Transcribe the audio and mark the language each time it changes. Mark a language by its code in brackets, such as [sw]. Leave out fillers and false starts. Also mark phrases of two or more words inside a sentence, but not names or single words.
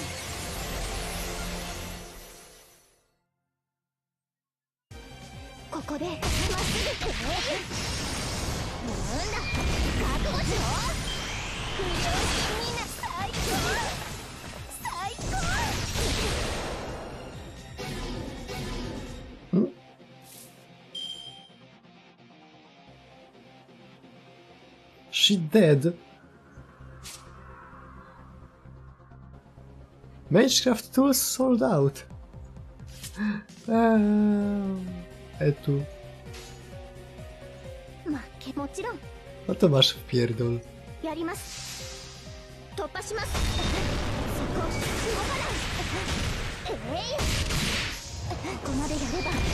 [ja] ここでまっすぐ。なんだ、覚悟しろ。不良品みんな最高。最高。 [en] She dead. Magecraft tools sold out. Etu. [pl] No to masz wpierdol. [ja] やります。突破します。そこ動かない。ここまでやれば。